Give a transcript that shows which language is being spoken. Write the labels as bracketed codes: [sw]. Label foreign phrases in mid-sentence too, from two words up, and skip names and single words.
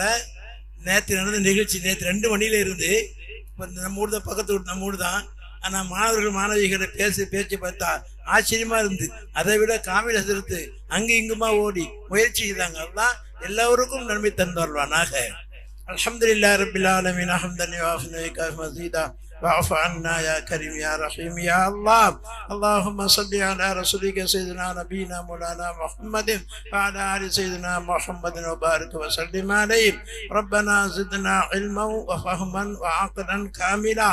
[ta] நேற்று நடந்த நிகழ்ச்சி நேற்று 2 மணியில இருந்து இப்போ நம்ம ஊர் தான், பக்கத்து ஊர் நம்ம ஊர் தான். ஆனால் மாணவர்கள் மாணவிகளை பேச்சு பார்த்தா ஆச்சரியமா இருந்து, அதை விட காமில் ஹசரத்து அங்கு இங்குமா ஓடி முயற்சி செய்தாங்க. அல்லாஹ் எல்லோருக்கும் நன்மை தந்துள்ளானாக. [ar] الحمد لله رب العالمين حمدا يوافي مزيده واعف عنا يا كريم يا رحيم يا الله. اللهم صل على رسولك سيدنا نبينا مولانا محمد وعلى ال سيدنا محمد وبارك وسلم عليه. ربنا زدنا علما وفهما وعقلا كاملا.